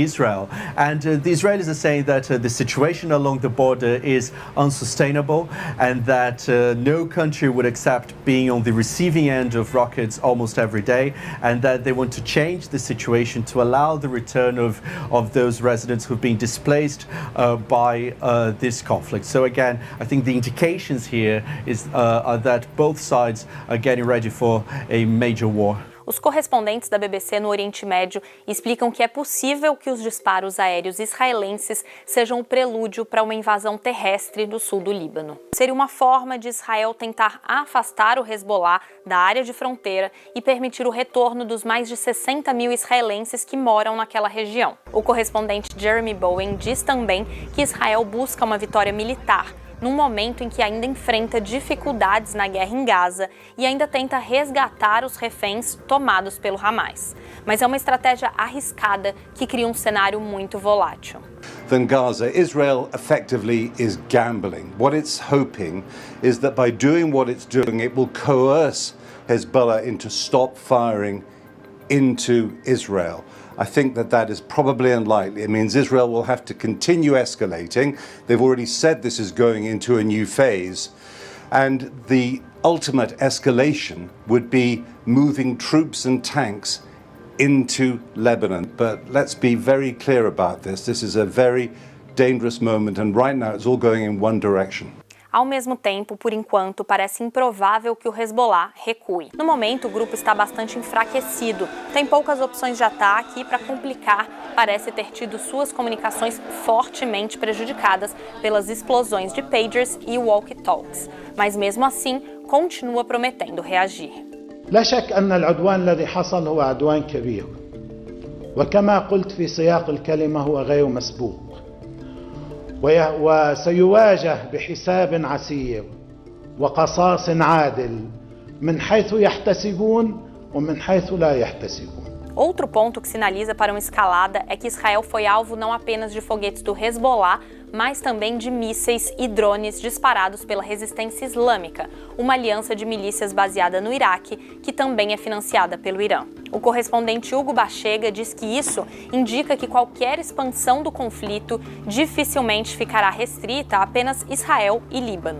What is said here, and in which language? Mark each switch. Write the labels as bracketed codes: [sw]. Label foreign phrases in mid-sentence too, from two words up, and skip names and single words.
[en] And the Israelis are saying that the situation along the border is unsustainable and that no country would accept being on the receiving end of rockets almost every day, and that they want to change the situation to allow the return of those residents who've been displaced by this conflict. So again, I think the indications here are that both sides are getting ready for a major war. [pt] Os correspondentes da BBC no Oriente Médio explicam que é possível que os disparos aéreos israelenses sejam o prelúdio para uma invasão terrestre no sul do Líbano. Seria uma forma de Israel tentar afastar o Hezbollah da área de fronteira e permitir o retorno dos mais de 60 mil israelenses que moram naquela região. O correspondente Jeremy Bowen diz também que Israel busca uma vitória militar num momento em que ainda enfrenta dificuldades na guerra em Gaza e ainda tenta resgatar os reféns tomados pelo Hamas. Mas é uma estratégia arriscada que cria um cenário muito volátil. [en] Than Gaza, Israel effectively is gambling. What it's hoping is that by doing what it's doing, it will coerce Hezbollah into stop firing into Israel. I think that is probably unlikely. It means Israel will have to continue escalating. They've already said this is going into a new phase. And the ultimate escalation would be moving troops and tanks into Lebanon. But let's be very clear about this. This is a very dangerous moment, and right now it's all going in one direction. [pt] Ao mesmo tempo, por enquanto, parece improvável que o Hezbollah recue. No momento, o grupo está bastante enfraquecido, tem poucas opções de ataque e, para complicar, parece ter tido suas comunicações fortemente prejudicadas pelas explosões de pagers e walkie-talkies. Mas mesmo assim, continua prometendo reagir. [ar] لا شك أن العدوان الذي حصل هو عدوان كبير، وكما قلت في سياق الكلمة هو غير مسبوق. وسيواجه بحساب عسير وقصاص عادل من حيث يحتسبون ومن حيث لا يحتسبون. [pt] Outro ponto que sinaliza para uma escalada é que Israel foi alvo não apenas de foguetes do Hezbollah, mas também de mísseis e drones disparados pela Resistência Islâmica, uma aliança de milícias baseada no Iraque, que também é financiada pelo Irã. O correspondente Hugo Bachega diz que isso indica que qualquer expansão do conflito dificilmente ficará restrita a apenas Israel e Líbano.